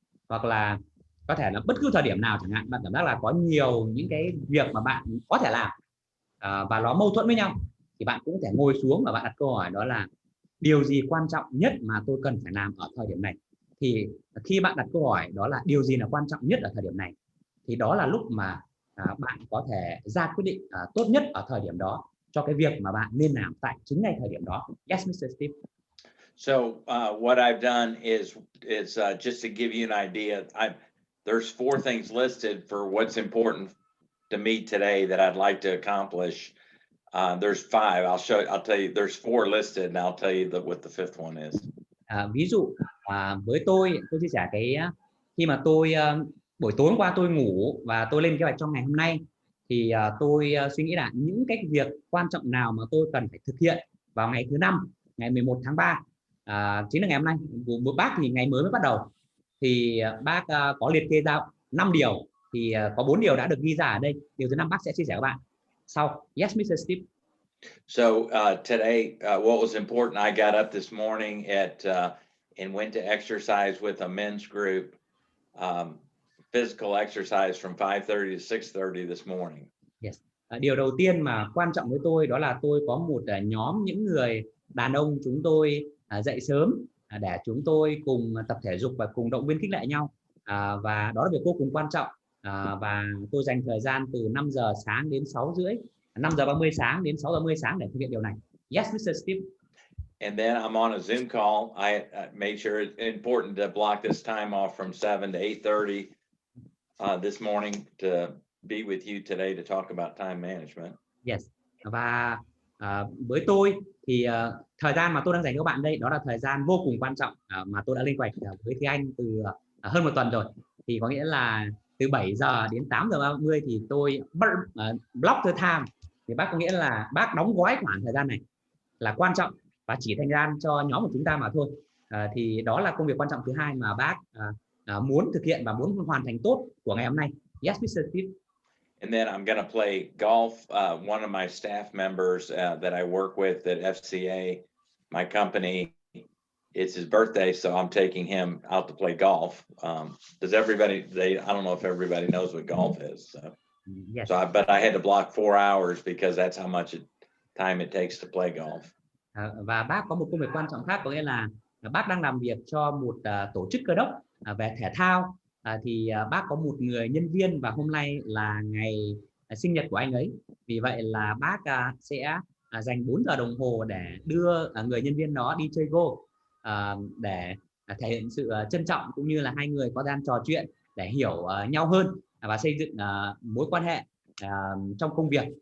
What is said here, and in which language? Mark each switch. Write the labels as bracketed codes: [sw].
[vi] Hoặc là có thể là bất cứ thời điểm nào chẳng hạn, bạn cảm giác là có nhiều những cái việc mà bạn có thể làm và nó mâu thuẫn với nhau, thì bạn cũng có thể ngồi xuống và bạn đặt câu hỏi đó là điều gì quan trọng nhất mà tôi cần phải làm ở thời điểm này. Thì khi bạn đặt câu hỏi đó là điều gì là quan trọng nhất ở thời điểm này, thì đó là lúc mà bạn có thể ra quyết định tốt nhất ở thời điểm đó cho cái việc mà bạn nên làm tại chính ngay thời điểm đó. [en] Yes, Mr. Steve. So what I've done is just to give you an idea. There's 4 things listed for what's important to me today that I'd like to accomplish. There's 5. I'll tell you. There's 4 listed, and I'll tell you what the 5th one is. [vi] Ví dụ với tôi chia sẻ khi mà tôi buổi tối hôm qua tôi ngủ và tôi lên kế hoạch trong ngày hôm nay, thì tôi suy nghĩ là những cái việc quan trọng nào mà tôi cần phải thực hiện vào ngày thứ 5, ngày 11 tháng 3, chính là ngày hôm nay. Của bác thì ngày mới bắt đầu, thì bác có liệt kê ra 5 điều, thì có 4 điều đã được ghi ra ở đây. Điều thứ 5 bác sẽ chia sẻ với bạn sau. [en] Yes, Mr. Steve. So today, what was important, I got up this morning and went to exercise with a men's group, physical exercise from 5:30 to 6:30 this morning. Yes. [vi] Điều đầu tiên mà quan trọng với tôi đó là tôi có một nhóm những người đàn ông, chúng tôi dậy sớm để chúng tôi cùng tập thể dục và cùng động viên khích lệ nhau, và đó là việc vô cùng quan trọng. và tôi dành thời gian từ 5 giờ sáng đến 6 rưỡi, 5 giờ 30 sáng đến 6 giờ 30 sáng để thực hiện điều này. [en] Yes, Mr. Steve. And then I'm on a Zoom call. I made sure it's important to block this time off from 7 to 8:30 this morning to be with you today to talk about time management. Yes. [vi] Và với tôi thì thời gian mà tôi đang dành cho các bạn đây, đó là thời gian vô cùng quan trọng mà tôi đã lên kế hoạch với Thúy Anh từ hơn một tuần rồi. Thì có nghĩa là từ 7 giờ đến 8 giờ 30 thì tôi [en] block the time. [vi] Thì bác có nghĩa là bác đóng gói khoảng thời gian này là quan trọng và chỉ dành ra cho nhóm của chúng ta mà thôi. Thì đó là công việc quan trọng thứ hai mà bác muốn thực hiện và muốn hoàn thành tốt của ngày hôm nay. [en] Yes, Mr. Steve. And then I'm going to play golf. One of my staff members that I work with at FCA, my company, it's his birthday, so I'm taking him out to play golf. Does everybody? I don't know if everybody knows what golf is. Yes. But I had to block 4 hours because that's how much time it takes to play golf. [vi] Và bác có một công việc quan trọng khác, có nghĩa là bác đang làm việc cho một tổ chức cơ đốc về thể thao. Thì bác có một người nhân viên và hôm nay là ngày sinh nhật của anh ấy. Vì vậy là bác sẽ dành 4 giờ đồng hồ để đưa người nhân viên đó đi chơi golf, để thể hiện sự trân trọng cũng như là hai người có gian trò chuyện để hiểu nhau hơn và xây dựng mối quan hệ trong công việc.